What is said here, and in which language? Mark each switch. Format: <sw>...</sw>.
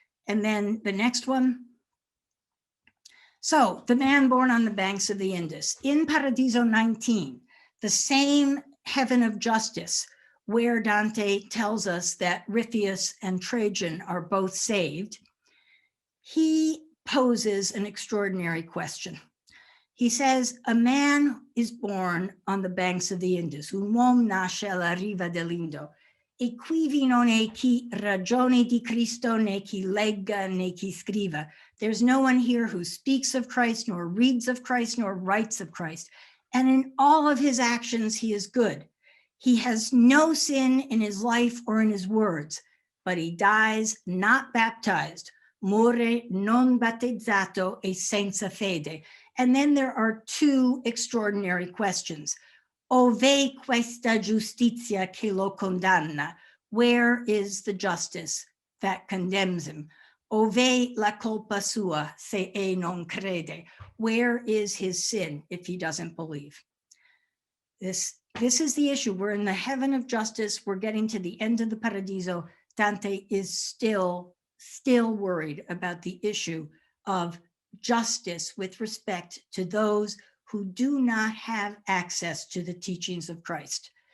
<en>And then the next one. So the man born on the banks of the Indus. In Paradiso 19, the same heaven of justice, where Dante tells us that 𝗗𝗵𝗗 and Trajan are both saved, he poses an extraordinary question. He says, a man is born on the banks of the Indus,</en> <it>un uomo nasce alla riva dell'Indo, e quivi non è chi ragioni di Cristo, né chi legga, né chi scriva.</it> <en>There's no one here who speaks of Christ, nor reads of Christ, nor writes of Christ. And in all of his actions, he is good. He has no sin in his life or in his words, but he dies not baptized.</en> <it>Muore non battezzato e senza fede.</it> <en>And then there are 2 extraordinary questions.</en> <it>Ove questa giustizia che lo condanna?</it> <en>Where is the justice that condemns him?</en> <it>Ove la colpa sua se e non crede?</it> <en>Where is his sin if he doesn't believe? This is the issue. We're in the heaven of justice. We're getting to the end of the Paradiso. Dante is still worried about the issue of justice with respect to those who do not have access to the teachings of Christ.</en>